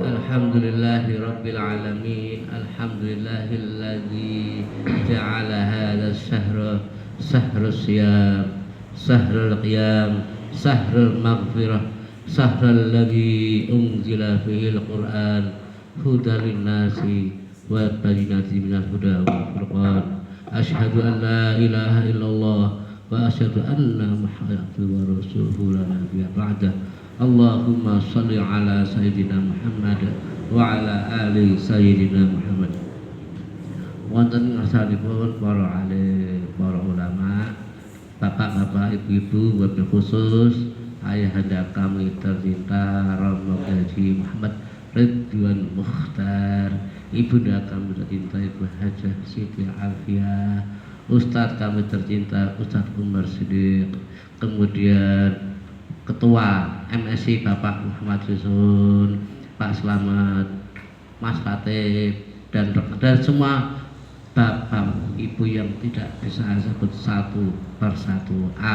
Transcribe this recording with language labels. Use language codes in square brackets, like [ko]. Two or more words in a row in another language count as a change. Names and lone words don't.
[ar] الحمد لله رب العالمين. الحمد لله الذي جعل هذا الشهر شهر الصيام، شهر القيام، شهر المغفرة، شهر الذي أنزل فيه القرآن هدى للناس وبينات من الهدى والفرقان. أشهد أن لا إله إلا الله وأشهد أن محمدا ورسوله لا نبي بعد. اللهم صل على سيدنا محمد وعلى آل سيدنا محمد. [jv] Wonten ngarsanipun [id] para alim, para ulama, bapak-bapak, ibu-ibu, [ar] وبالخصوص [id] ayahanda kami tercinta Romo Haji Muhammad Ridwan Mukhtar, ibunda kami tercinta Ibu Hajah Siti Alfiah, Ustadz kami tercinta Ustadz Umar Siddiq, kemudian Ketua MSI Bapak Muhammad Risun, Pak Slamet, Mas Fatih, dan semua bapak ibu yang tidak bisa sebut satu persatu.